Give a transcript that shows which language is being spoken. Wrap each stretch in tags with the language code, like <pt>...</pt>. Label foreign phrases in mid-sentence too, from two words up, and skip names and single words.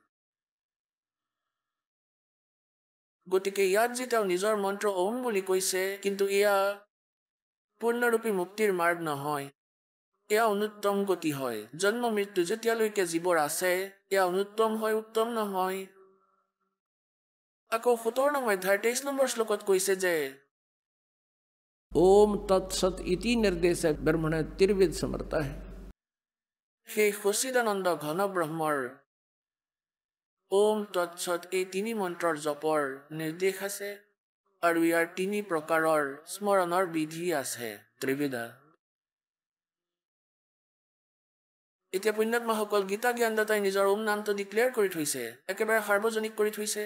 <as>গতিকে ইয়াত যে তেওঁ নিজৰ মন্ত্ৰ ওম বুলি কৈছে, কিন্তু এয়া পূৰ্ণৰূপী মুক্তিৰ মাৰ্গ নহয়। এয়া অনুত্তম গতি হয়। জন্ম মৃত্যু যেতিয়ালৈকে জীৱৰ আছে এয়া অনুত্তম হয়, উত্তম নহয়। আকৌ 17 অধ্যায়ৰ 23 নম্বৰ শ্লোকত কৈছে যে</as> <sa>ओम तत्सत इति निर्देश ब्रह्मण त्रिविध समर्थ है।</sa> <as>সেই সচিদানন্দ ঘন ব্ৰহ্মৰ ওম তৎসত এই 3 মন্ত্ৰৰ জপৰ নিৰ্দেশ আছে আৰু ইয়াৰ 3 প্ৰকাৰৰ স্মৰণৰ বিধি আছে, ত্ৰিবিধা। এতিয়া পুণ্যাত্মাসকল গীতা জ্ঞানদাতাই নিজৰ ওম নামটো ডিক্লেয়াৰ কৰি থৈছে, একেবাৰে সাৰ্বজনিক কৰি থৈছে।</as>